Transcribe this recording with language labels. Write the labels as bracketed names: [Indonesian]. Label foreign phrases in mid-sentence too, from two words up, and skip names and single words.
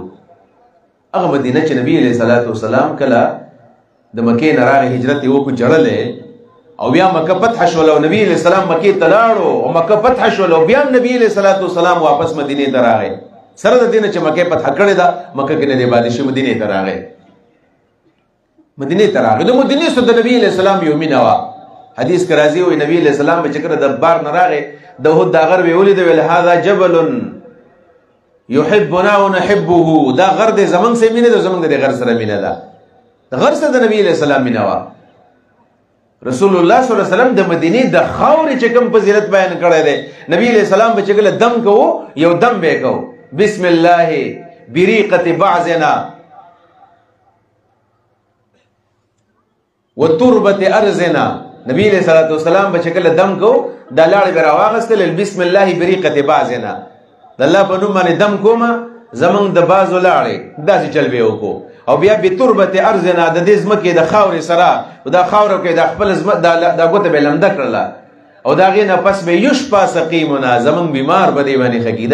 [Pashto] هغه مدینه چې نبی علیه صلات وسلام کله د مکې نه راغی هجرت یې وکړو جړلې او بیا مکه فتح شول او نبی علیه السلام مکې ته لاړو او مکه فتح شول او بیا نبی علیه صلات وسلام واپس مدینې ته راغی. سره د دې نه چې مکې فتح کړې ده مکه کې نه دی پاتې شوی، مدینې ته راغی. مدینې ته راغی د مدینې سره د نبی علیه السلام یو مینه وه. حدیث کې راځي وایي نبی علیه السلام به چې کله د بار نه راغی د احد دا غر به یې ولیده ویل [Arabic] هذا جبل یحبنا ونحبه، [Pashto] دا غر دی زمونږ سره مینه ده، زمونږ د غر سره مینه ده. د غر سره د نبی علیه السلام مینه وه. رسول الله صلی الله علیه وسلم د مدینې د خاورې چې کوم فضیلت بیان کړی دی، نبی علیه السلام به چې کله دم کوو یو دم به یې کوو [Arabic] بسم الله بریقة بعضنا وتربة ارضنا. [Pashto] نبی علیہ الصلوۃ والسلام به چې کله دم کو دا لاړې به راواغستل [Arabic] بسم الله بریقة بعضنا، [Pashto] د الله په نوم باندې دم کومه زمونږ د بعضو لاړې، داسې چل به یې وکړو. او بیا [Arabic] بتربة ارضنا [Pashto] د دې ځمکې د خاورې سره دا خاوره کې د خپل دا ګوته به لمده کړله او د هغې نه پس به [Arabic] یشفا سقیمنا [Pashto] زمونږ بیمار به دې باندې ښه کېږي.